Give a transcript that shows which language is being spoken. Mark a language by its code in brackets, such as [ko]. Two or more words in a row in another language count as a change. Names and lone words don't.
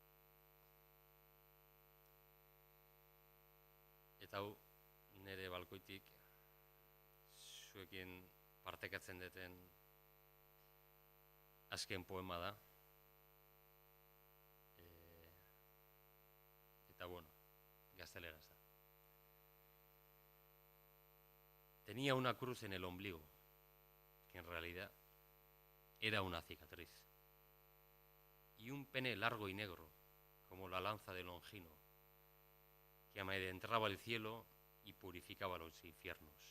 [eu] Eta hau, nire balkoitik, zuekin partekatzen duten azken poema da. Eta bueno, gazteleraz da. [es] Tenía una cruz en el ombligo, que en realidad era una cicatriz, y un pene largo y negro, como la lanza de Longino, que adentraba el cielo y purificaba los infiernos.